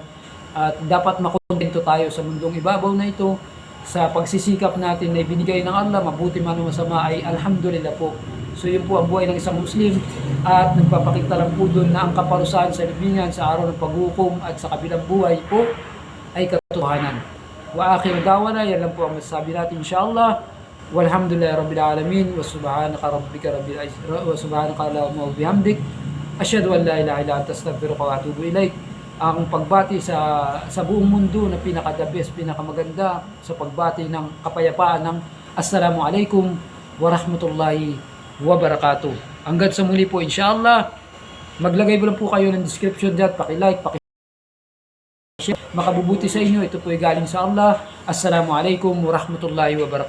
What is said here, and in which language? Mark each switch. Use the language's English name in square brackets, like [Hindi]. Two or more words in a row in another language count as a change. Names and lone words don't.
[Filipino] At dapat makontento tayo sa mundong ibabaw na ito, sa pagsisikap natin na ibinigay ng Allah, mabuti man o masama ay alhamdulillah po. So yun po ang buhay ng isang Muslim, at nagpapakita lang po doon na ang kaparusahan sa libingan sa araw ng paghukom at sa kabilang buhay po ay katotohanan. [Arabic] وآخر دعوانا, [Filipino] yan lang po ang masasabi natin insyaAllah. [Arabic] والحمد لله رب العالمين وسبحانك ربك رب العزة وسبحانك اللهم وبحمدك أشهد أن لا إله إلا أنت أستغفرك وأتوب إليك. [Filipino] Ang pagbati sa buong mundo na pinaka-the best, pinakamaganda sa pagbati ng kapayapaan ng [Arabic] السلام عليكم ورحمة الله وبركاته. [Filipino] Hanggang sa muli po insyaAllah. Maglagay mo lang po kayo ng description dyan, paki-like, makabubuti sa inyo. Ito po ay galing sa Allah. [Arabic] السلام عليكم ورحمة الله وبركاته.